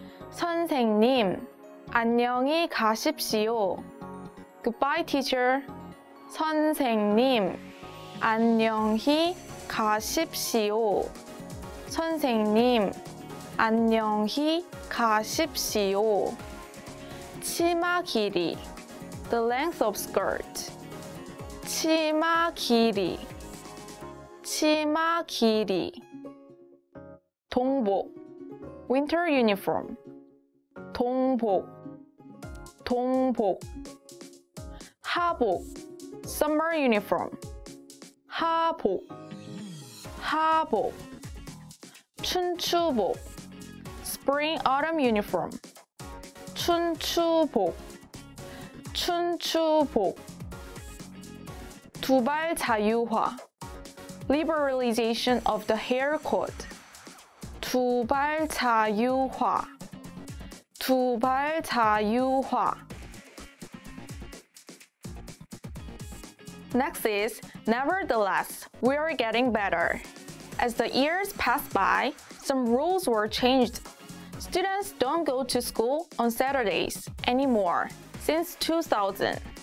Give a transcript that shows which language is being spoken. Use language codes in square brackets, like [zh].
[ko] 선생님, 안녕히 가십시오. [en] Goodbye, teacher. [ko] 선생님, 안녕히 가십시오. 선생님, 안녕히 가십시오. [en] 치마 길이, the length of skirt. [ko] 치마 길이, 치마 길이. [en] 동복, winter uniform. [ko] 동복, 동복. [en] 하복, summer uniform. [ko] 하복, 하복. [en] 춘추복, spring autumn uniform. [ko] 춘추복, 춘추복. [en] 두발 자유화, liberalization of the hair code. [ko] 두발 자유화, 두발 자유화. [en] Next is, nevertheless, we are getting better. As the years pass by, some rules were changed. Students don't go to school on Saturdays anymore since 2000.